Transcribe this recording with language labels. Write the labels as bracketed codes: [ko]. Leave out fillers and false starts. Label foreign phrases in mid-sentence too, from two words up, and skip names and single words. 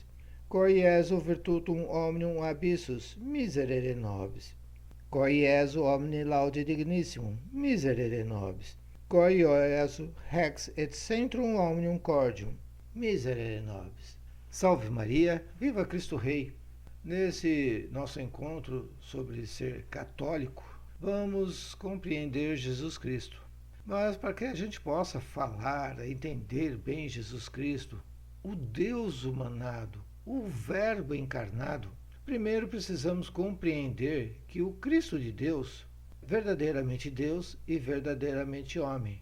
[la] Cor Jesu virtutum omnium abyssus, miserere nobis. Cor Jesu omni laude dignissimum, miserere nobis. Cor Jesu rex et centrum omnium cordium, miserere nobis. [pt] Salve Maria, viva Cristo Rei! Nesse nosso encontro sobre ser católico, vamos compreender Jesus Cristo. Mas para que a gente possa falar, entender bem Jesus Cristo, o Deus humanado, o Verbo encarnado, primeiro precisamos compreender que o Cristo de Deus, verdadeiramente Deus e verdadeiramente homem.